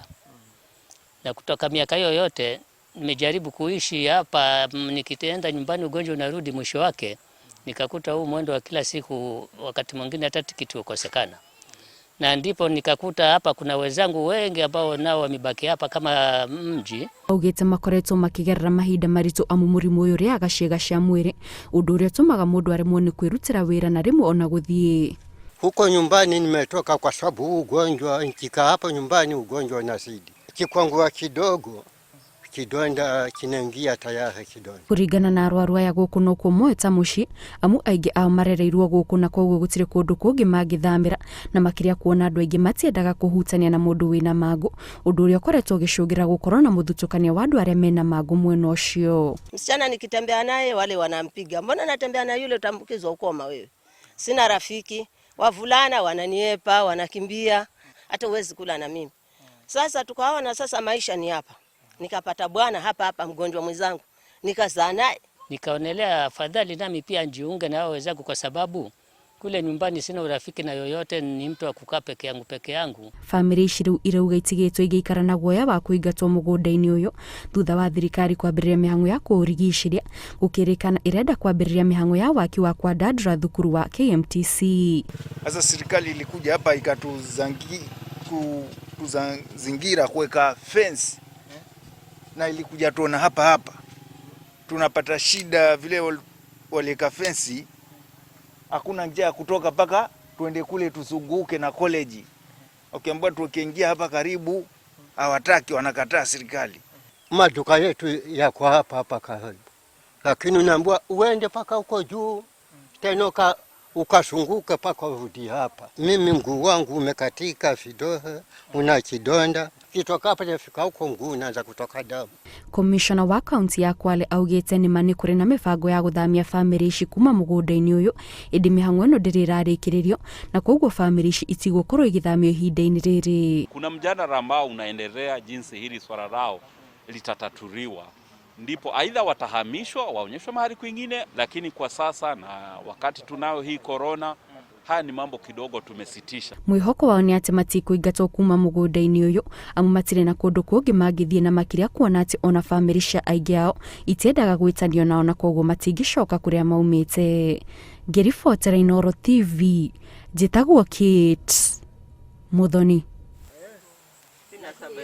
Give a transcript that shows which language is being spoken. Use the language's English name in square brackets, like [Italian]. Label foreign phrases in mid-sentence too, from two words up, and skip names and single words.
[Swahili] Na kutoka miaka hiyo yote nimejaribu kuishi hapa, nikitenda nyumbani ugonjwa unarudi mwisho wake nikakuta huu mwendo wa kila siku, wakati mwingine hata tikiti ukosekana. Na ndipo nikakuta hapa kuna wenzangu wengi ambao nao wamebaki hapa kama mji. [Kikuyu] Augite makoretwo makigerera mahinda maritu amu murimu uyu ria gaciega cia mwiri undu uria tumaga mundu aremwo ni kwirutira wira na rimwe ona guthie. [Swahili] Huko nyumbani nimetoka kwa sababu ugonjwa, nikikaa hapa nyumbani ugonjwa unazidi. Kikwangua kidogo kidonda kinaingia tayari kidonda. [Kikuyu] Kurigana na arwaru aya guku no kumweta muci amu aingi ao marereirwo guku na koguo gutire kundu kungi magithamira na makiria kuona andu aingi matiendaga kuhutania na mundu wina mangu undu uria ukoretwo ugicungira gukorwo na muthutukania wa andu aria mena mangu mwena ucio. [Swahili] Msichana nikitembea naye wale wanampiga, mbona natembea na yule utambukizwa ukoma wewe? Sina rafiki, wavulana wananiepa, wanakimbia, hata uwezi kula na mimi. Sasa tukaona sasa maisha ni hapa. Nikapata bwana hapa mgonjwa mwenzangu, nikazaa naye. Nikaonelea afadhali nami pia njiunge na wao wenzangu, kwa sababu kule nyumbani sina urafiki na yoyote, ni mtu wa kukaa peke yangu. [Kikuyu] Family ishiru irauga itigitwo igiikara na guoya wa kuingatwo mugunda-ini uyu thutha wa thirikari kwambiriria mihango ya kurigiciria gukirikana irenda kwambiriria mihango ya waki wa kwa dadra thukuru wa KMTC. [Swahili] Sasa serikali ilikuja hapa ikatuzingira kuweka fence na ilikuja tuona hapa tunapata shida vile waleka fence, hakuna njia kutoka paka tuende kule tuzunguke na college. Ukiambiwa tukiingia hapa karibu hawataki, wanakataa serikali. Maduka yetu yako hapa karibu, lakini unaambiwa uende paka huko juu tena ukasunguka paka urudi hapa. Mimi mguu wangu umekatika vidole, una kidonda. Kitoka hapa nafika huko mguu unaanza kutoka damu. [Kikuyu] Commissioner wa kaunti ya Kwale augite ni mani kuri na mibango ya guthamia family ici kuma mugunda-ini uyu indi mihango ino ndirarikiririo na koguo family ici itigũkorwo igithamio ihinda-ini riri. [Swahili] Kuna mjadala ambao unaendelea jinsi hili swala lao litatatuliwa, ndipo aidha watahamishwa waonyeshwe mahali kwingine, lakini kwa sasa na wakati tunao hii corona, haya ni mambo kidogo tumesitisha. [Kikuyu] Mwihoko wao ni ati matikuingatwo kuma mugunda-ini uyu amu matire na kundu kungi magithie na makiria kuona ati ona family cia aingi ao itiendaga gwitanio nao na koguo matingicoka kuria maumite. Ngiribotera Inooro TV, njitagwo Kate Muthoni.